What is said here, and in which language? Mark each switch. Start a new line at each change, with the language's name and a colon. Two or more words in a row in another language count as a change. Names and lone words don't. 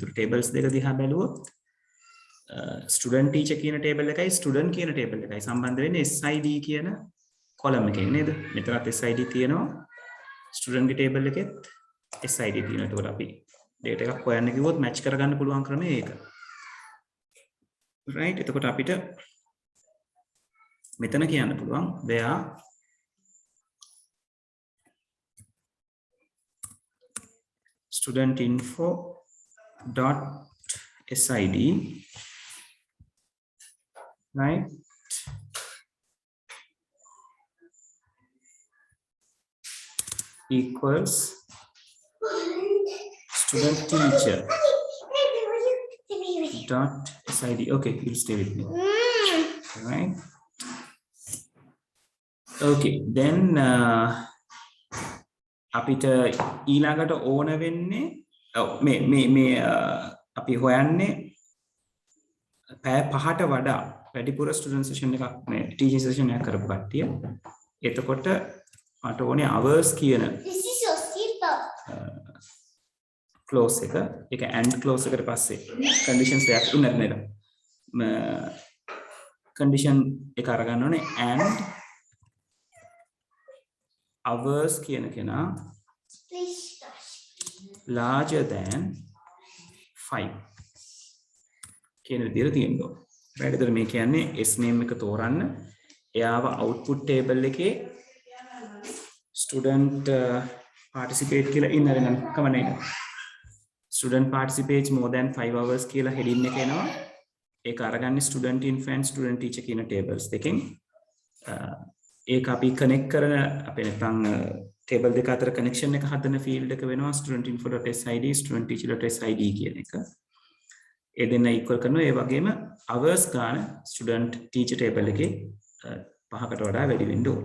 Sinhala: ඒතර tables දෙක දිහා බැලුවොත්
English: student teacher
Sinhala: කියන table එකයි student කියන table එකයි සම්බන්ධ වෙන්නේ SID කියන column එකේ නේද? මෙතනත් SID තියෙනවා. student ගේ table එකෙත් SID තියෙනවා. ඒතකොට අපි data එකක් හොයන්න කිව්වොත් match කරගන්න පුළුවන් ක්‍රමය ඒක. right එතකොට අපිට මෙතන කියන්න පුළුවන්
English: where student info dot sid right equals student teacher teach.sid. Okay, you'll stay with me. Right. Okay, then
Sinhala: අපිට ඊළඟට ඕන වෙන්නේ මේ අපි හොයන්නේ පැය 5ට වඩා වැඩිපුර
English: student session
Sinhala: එකක් මේ
English: teaching session
Sinhala: එකක් කරපු කට්ටිය. එතකොට මට ඕනේ hours කියන clause එක ඒක
English: and clause
Sinhala: එකට පස්සේ conditions එකක් ඉන්නත් නේද? condition එක අරගන්න ඕනේ
English: and hours
Sinhala: කියන කෙනා
English: larger than 5
Sinhala: කියන විදිහට තියෙනවා. right? එතකොට මේ කියන්නේ s name එක තෝරන්න එයාව
English: output table
Sinhala: එකේ
English: student participate
Sinhala: කියලා ඉන්න වෙන කමන්නේ.
English: student participates more than 5 hours
Sinhala: කියලා heading එක එනවා. ඒක අරගන්නේ
English: student infant student teacher
Sinhala: කියන tables දෙකෙන්. ඒක අපි connect කරන අපේ නැත්නම් table දෙක අතර connection එක හදන field එක වෙනවා
English: studentinfo.sid studentteacher.sid
Sinhala: කියන එක. ඒ දෙන්න equal කරනවා. ඒ වගේම hours ගන්න
English: student teacher table
Sinhala: එකේ 5කට වඩා වැඩි වෙන්න ඕන.